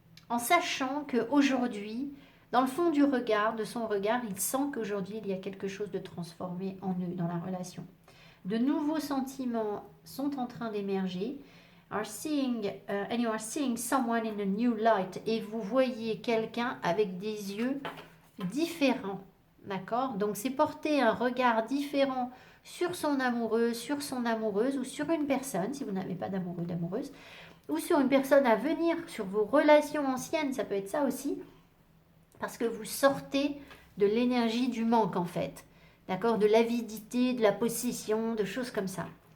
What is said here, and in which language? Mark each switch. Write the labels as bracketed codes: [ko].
[fr] en sachant qu'aujourd'hui, dans le fond du regard, de son regard, il sent qu'aujourd'hui, il y a quelque chose de transformé en eux, dans la relation. De nouveaux sentiments sont en train d'émerger. [en] And you are seeing someone in a new light. [fr] Et vous voyez quelqu'un avec des yeux différents. D'accord? Donc, c'est porter un regard différent sur son amoureux, sur son amoureuse ou sur une personne, si vous n'avez pas d'amoureux, d'amoureuse, ou sur une personne à venir, sur vos relations anciennes, ça peut être ça aussi, parce que vous sortez de l'énergie du manque en fait, d'accord, de l'avidité, de la possession, de choses comme ça.